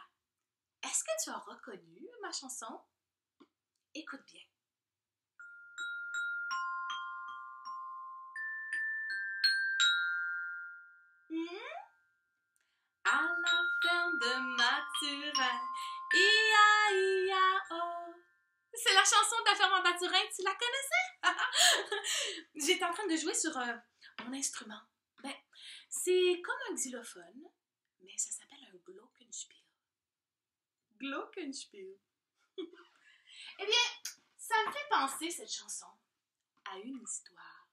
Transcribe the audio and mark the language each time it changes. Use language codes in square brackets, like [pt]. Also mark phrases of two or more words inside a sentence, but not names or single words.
[fr] Est-ce que tu as reconnu ma chanson? Écoute bien. À la ferme de Mathurin, ia-ia-o. C'est la chanson de la ferme à Mathurin, tu la connaissais? J'étais en train de jouer sur mon instrument. Ben, c'est comme un xylophone, mais ça s'appelle un glockenspiel. Glockenspiel. Eh bien, ça me fait penser, cette chanson, à une histoire.